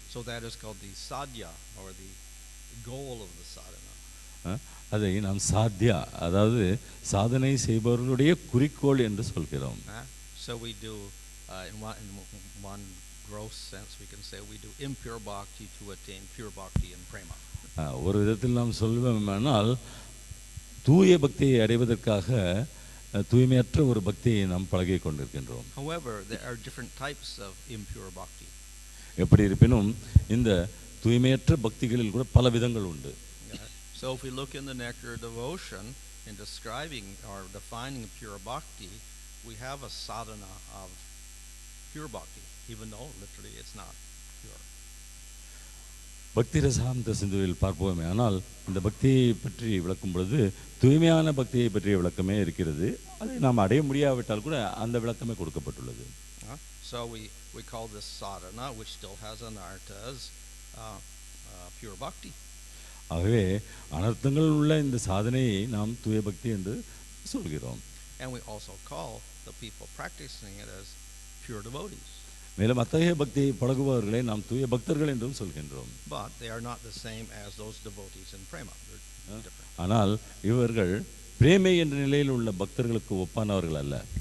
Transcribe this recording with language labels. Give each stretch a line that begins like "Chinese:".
English: So that is called the sadhya or the goal of the sadhana.
Tamil: அதை நாம் சாத்யா, அதாவது சாதனை செய்பவர்களுடைய குறிக்கோள் என்று சொல்கிறோம்.
English: So we do, in one gross sense, we can say we do impure bhakti to attain pure bhakti and prema.
Tamil: ஒரு விதத்தில் நாம் சொல்வோமானால் தூய பக்தியை அடைவதற்காக தூய்மையற்ற ஒரு பக்தியை நாம் பழகிக் கொண்டிருக்கின்றோம்.
English: However, there are different types of impure bhakti.
Tamil: எப்படி இருப்பினும் இந்த தூய்மையற்ற பக்திகளில் கூட பல விதங்கள் உண்டு.
English: So if we look in the nectar of devotion in describing or defining pure bhakti, we have a sadhana of pure bhakti, even though literally it's not pure.
Tamil: பக்தி ரசாந்த சிந்துவில் பார்ப்போமே, ஆனால் இந்த பக்தியை பற்றி விளக்கும் பொழுது தூய்மையான பக்தியை பற்றிய விளக்கமே இருக்கிறது. அதை நாம் அடைய முடியாவிட்டால் கூட அந்த விளக்கமே கொடுக்கப்பட்டுள்ளது.
English: So we call this sadhana, which still has anarthas, pure bhakti.
Tamil: ஆகவே அனர்த்தங்கள் உள்ள இந்த சாதனையை நாம் தூய பக்தி என்று சொல்கிறோம்.
English: And we also call the people practicing it as pure devotees.
Tamil: மேலும் அத்தகைய பக்தியை பழகுபவர்களை நாம் தூய பக்தர்கள் என்றும் சொல்கின்றோம்.
English: But they are not the same as those devotees in prema.
Tamil: ஆனால் இவர்கள் பிரேமை என்ற நிலையில் உள்ள பக்தர்களுக்கு ஒப்பானவர்கள் அல்ல.